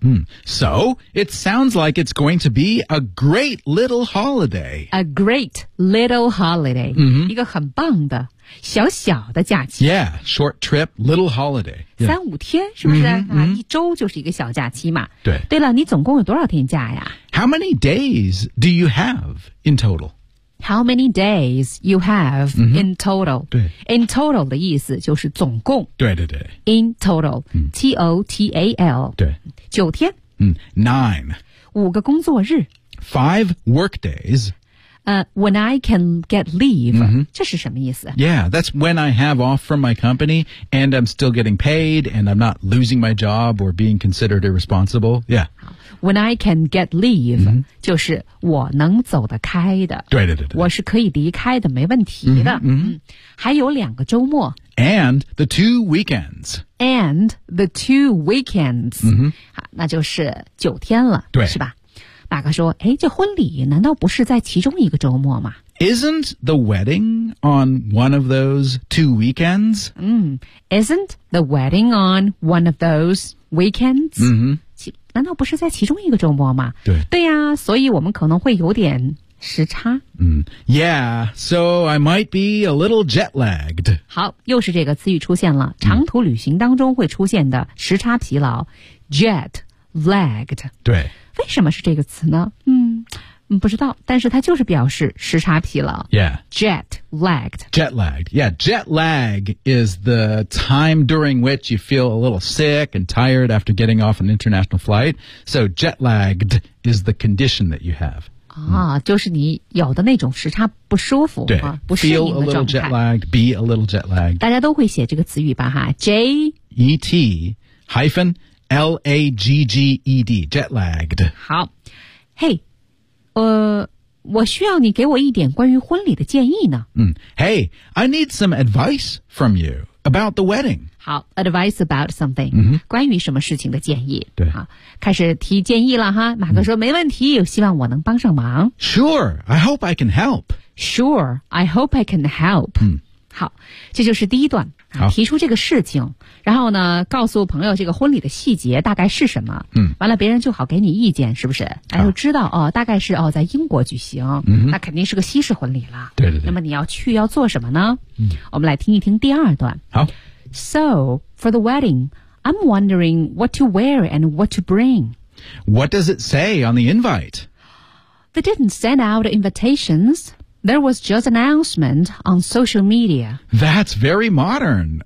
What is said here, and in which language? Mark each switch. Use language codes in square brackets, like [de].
[en] 嗯 ，So it sounds like it's going to be a great little holiday. A great little holiday. 嗯、mm-hmm. ， [zh] 一个很棒的小小的假期。 [en] Yeah, short trip, little holiday.、Yeah. [zh] 三五天是不是、mm-hmm. 啊？一周就是一个小假期嘛。对。对了，你总共有多少天假呀？ [en] How many days do you have in total? How many days you have、mm-hmm. in total? [zh] 对 In total 的意思就是总共对对对 [en] In total、mm. T-O-T-A-L [zh] 对九天、 [en] mm. Nine [zh] 五个工作日 [en] Five work days、 When I can get leave、 mm-hmm. [zh] 这是什么意思 [en] Yeah, that's when I have off from my company And I'm still getting paid And I'm not losing my job Or being considered irresponsible Yeah When I can get leave,、 [zh] mm-hmm. 就是我能走得开的。对对对对。我是可以离开的，没问题的。 Mm-hmm, mm-hmm. 还有两个周末。 [en] And the two weekends. And the two weekends.、 Mm-hmm. [zh] 好，那就是九天了，对，是吧？马克说，哎，这婚礼难道不是在其中一个周末吗？ [en] Isn't the wedding on one of those two weekends? Isn't the wedding on one of those weekends? Mm-hmm. [zh] 难道不是在其中一个周末吗？对。对呀、啊、所以我们可能会有点时差。 [en] 嗯、mm. Yeah, so I might be a little jet-lagged. [zh] 好又是这个词语出现了长途旅行当中会出现的时差疲劳、mm. [en] Jet-lagged. [zh] 对。为什么是这个词呢不知道但是它就是表示时差疲劳。 [en] Yeah. Jet-lagged. Jet-lagged. Yeah, jet lag is the time during which you feel a little sick and tired after getting off an international flight. So jet-lagged is the condition that you have. [zh] 啊、嗯、就是你有的那种时差不舒服。对、啊、不适应的状态。 [en] Feel a little jet-lagged, be a little jet-lagged. [zh] 大家都会写这个词语吧哈 J-E-T [en] hyphen L-A-G-G-E-D, jet-lagged. [zh] 好。 Hey,我需要你给我一点关于婚礼的建议呢。 [en] 嗯、Hey, I need some advice from you about the wedding. 好 advice about something,、 mm-hmm. [zh] 关于什么事情的建议。对。好开始提建议了哈。马克说、mm-hmm. 没问题希望我能帮上忙。 [en] Sure, I hope I can help. Sure, I hope I can help.、 Mm-hmm. [zh] 好这就是第一段。提出这个事情然后呢告诉朋友这个婚礼的细节大概是什么、嗯、完了别人就好给你意见是不是哎就知道哦大概是哦在英国举行、嗯、那肯定是个西式婚礼了对对对那么你要去要做什么呢、嗯、我们来听一听第二段好 [en] So, for the wedding, I'm wondering what to wear and what to bring. What does it say on the invite? They didn't send out invitations. There was just an announcement on social media. That's very modern.